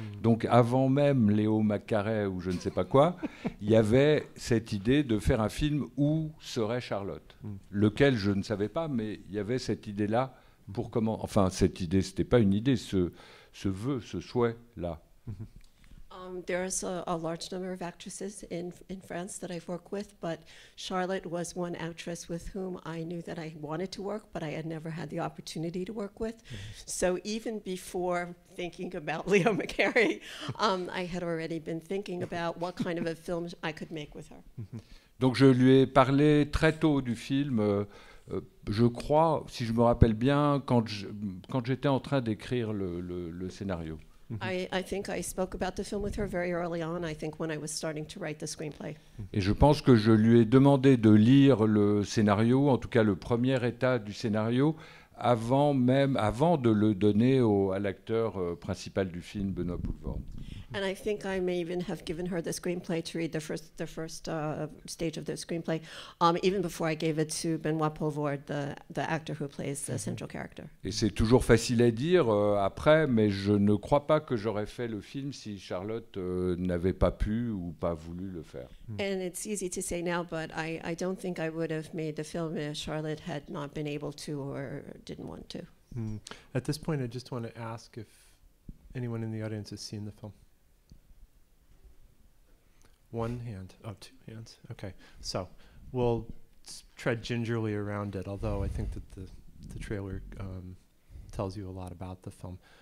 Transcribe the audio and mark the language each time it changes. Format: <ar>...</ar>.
<fr>Donc avant même Léo McCarey ou je ne sais pas quoi, il y avait cette idée de faire un film où serait Charlotte, lequel je ne savais pas, mais il y avait cette idée-là pour comment... Enfin, cette idée, ce n'était pas une idée, ce vœu, ce souhait-là.</fr> <en>There's a large number of actresses in France that I've worked with, but Charlotte was one actress with whom I knew that I wanted to work, but I had never had the opportunity to work with. So even before thinking about Leo McCarey, I had already been thinking about what kind of a film I could make with her.</en> <fr>Donc je lui ai parlé très tôt du film, je crois, si je me rappelle bien, quand j'étais en train d'écrire le scénario.</fr> <en>I think I spoke about the film with her very early on, I think when I was starting to write the screenplay.</en> <fr>Et je pense que je lui ai demandé de lire le scénario, en tout cas le premier état du scénario, avant de le donner à l'acteur principal du film, Benoît Poelvoorde.</fr> <en>And I think I may even have given her the screenplay to read the first stage of the screenplay, even before I gave it to Benoit Poelvoorde, the actor who plays the central character.</en> <fr>Et c'est toujours facile à dire après, mais je ne crois pas que j'aurais fait le film si Charlotte n'avait pas pu ou pas voulu le faire.</fr> <en>And it's easy to say now, but I don't think I would have made the film if Charlotte had not been able to or didn't want to. At this point, I just want to ask if anyone in the audience has seen the film. One hand. Oh, two hands. Okay. So we'll tread gingerly around it, although I think that the trailer tells you a lot about the film.</en>